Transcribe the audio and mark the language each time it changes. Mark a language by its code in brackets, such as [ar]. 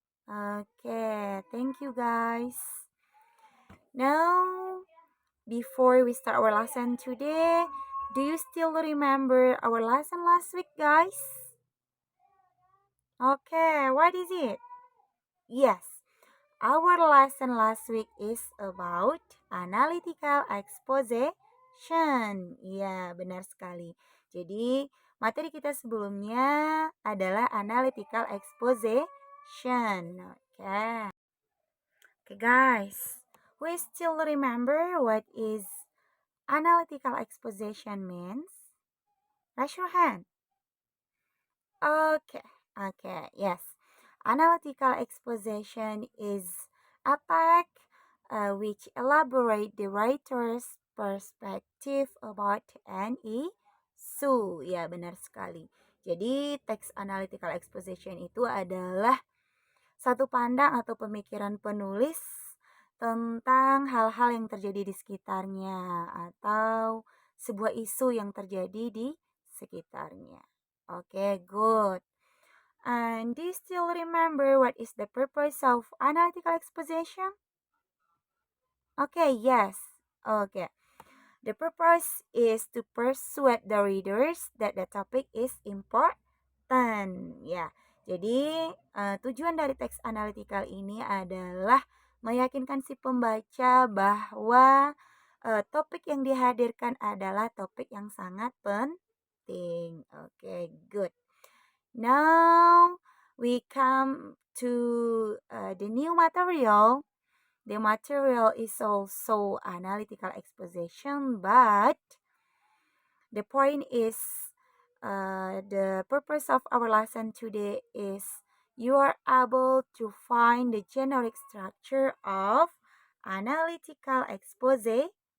[en] Okay, thank you guys. Now, before we start our lesson today, do you still remember our lesson last week, guys? Okay, what is it? Yes, our lesson last week is about analytical exposition. [id] Ya, benar sekali. Jadi, materi kita sebelumnya adalah analytical exposition. [en] Okay. Okay, guys. We still remember what is analytical exposition means? Raise your hand. Okay, yes. Analytical exposition is a text which elaborate the writer's perspective about an issue. [id] Ya, benar sekali. Jadi, teks analytical exposition itu adalah satu pandang atau pemikiran penulis tentang hal-hal yang terjadi di sekitarnya atau sebuah isu yang terjadi di sekitarnya. [en] Okay, good. And do you still remember what is the purpose of analytical exposition? Okay, yes. Okay. The purpose is to persuade the readers that the topic is important. [id] Ya, jadi tujuan dari teks analytical ini adalah meyakinkan si pembaca bahwa topik yang dihadirkan adalah topik yang sangat penting. [en] Okay, good. Now we come to the new material. The material is also analytical exposition, but the point is the purpose of our lesson today is you are able to find the generic structure of analytical exposition.